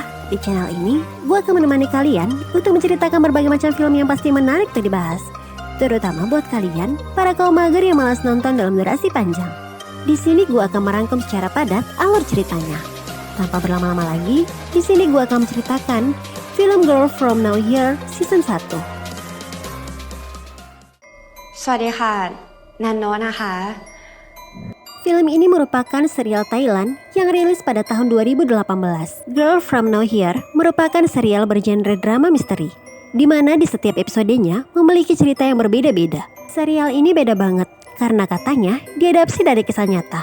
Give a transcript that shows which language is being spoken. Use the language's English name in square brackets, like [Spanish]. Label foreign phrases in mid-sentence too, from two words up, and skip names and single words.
[Indonesian] Di channel ini, gue akan menemani kalian untuk menceritakan berbagai macam film yang pasti menarik untuk dibahas. Terutama buat kalian, para kaum mager yang malas nonton dalam durasi panjang. Di sini gue akan merangkum secara padat alur ceritanya. Tanpa berlama-lama lagi, di sini gue akan menceritakan film Girl From Now Here Season 1. [Thai] สวัสดีค่ะนันโนะนะคะ [Indonesian] Film ini merupakan serial Thailand yang rilis pada tahun 2018. Girl From Now Here merupakan serial bergenre drama misteri, di mana di setiap episodenya memiliki cerita yang berbeda-beda. Serial ini beda banget karena katanya diadaptasi dari kisah nyata.